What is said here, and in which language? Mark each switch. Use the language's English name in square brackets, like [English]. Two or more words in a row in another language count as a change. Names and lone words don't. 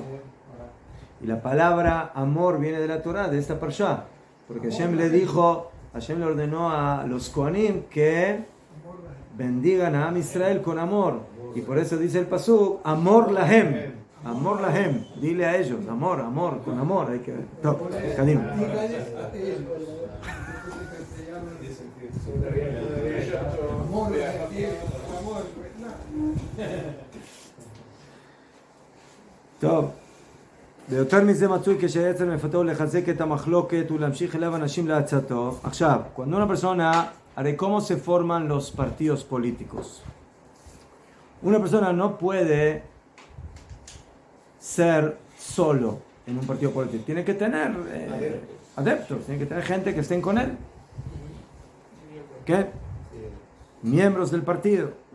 [Spanish] Y la palabra amor viene de la Torah, de esta parsha, porque Hashem le ordenó a los Kohanim que bendigan a [Hebrew] עם ישראל [Spanish] con amor, y por eso dice el pasuk, [Hebrew] אמור להם, אמור להם, [Spanish] dile a ellos, amor, con amor, hay que... [Hebrew] Top, Kadim. טוב, ויותר מזה מצוי כשיצר מפתו לחזק את המחלוקת ולהמשיך אליו אנשים לעצתו. עכשיו, [Spanish] cuando una persona, haré cómo se forman los partidos políticos. Una persona no puede ser solo en un partido político. Tiene que tener adeptos, tiene que tener gente que estén con él. ¿Qué? Miembros del partido.